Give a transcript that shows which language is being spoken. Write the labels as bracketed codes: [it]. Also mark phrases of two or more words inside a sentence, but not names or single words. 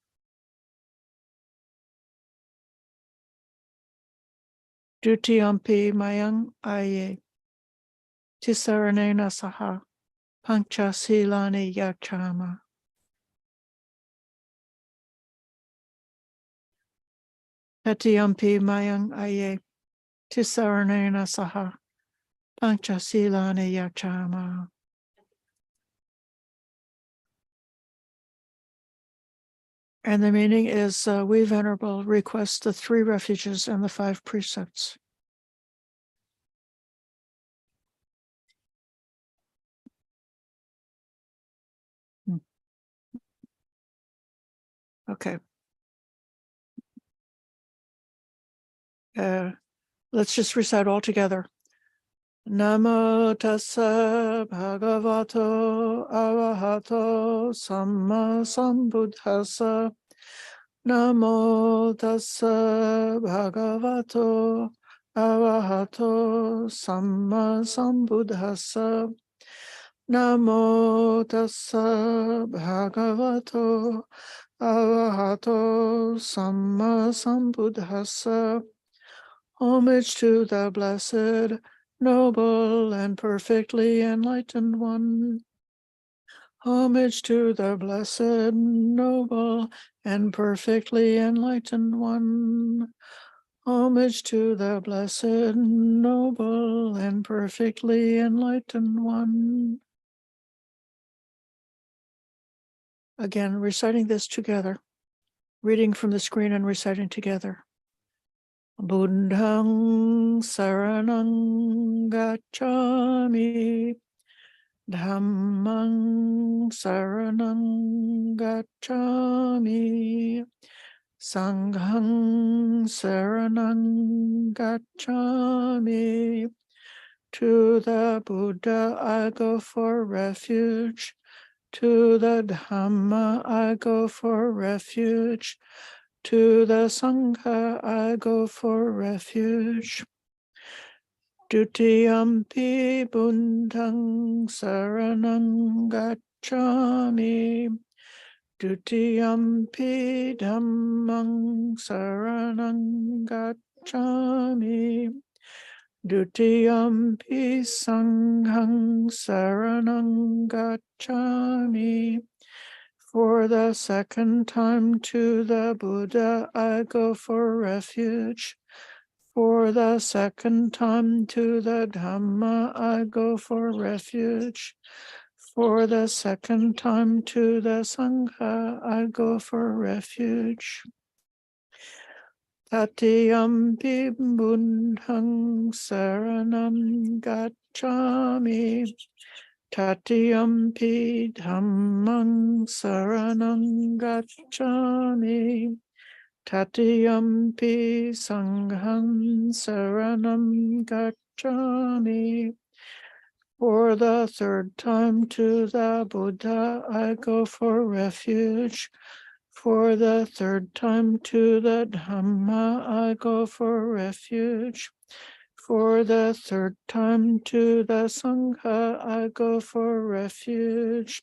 [pi] dutiyampi mayang aye tisaranena saha pancha silani yachama. Tatiyampi mayang aye tisaranena saha pancha silani yachama. [en] And the meaning is, we, Venerable, request the 3 refuges and the 5 precepts. Okay. Let's just recite all together. [pi] Namo tassa bhagavato arahato samma sambuddhassa. Namo tassa bhagavato Arahato Samma Sambuddhassa. Namo tassa bhagavato arahato samma sambuddhassa. [en] Homage to the blessed, noble, and perfectly enlightened one. Homage to the blessed, noble, and perfectly enlightened one. Homage to the blessed, noble, and perfectly enlightened one. Again, reciting this together, reading from the screen and reciting together. [pi] Buddhang saranang gacchami, Dhammang saranang gacchami, Sanghang saranang gacchami. [en] To the Buddha I go for refuge. To the Dhamma I go for refuge. To the Sangha I go for refuge. [pi] Dutiyampi Buddhang saranang gacchami. Dutiyampi Dhammang saranang gacchami. Dutiyampi Sanghang saranang gacchami. [en] For the second time to the Buddha I go for refuge. For the second time to the Dhamma I go for refuge. For the second time to the Sangha I go for refuge. [pi] Tatiyampi Buddhang saranam gacchami. Tatiyampi Dhammang saranam gacchami. Tatiyampi Sangham saranam gacchami. [en] For the third time to the Buddha I go for refuge. For the third time to the Dhamma I go for refuge. For the third time to the Sangha I go for refuge.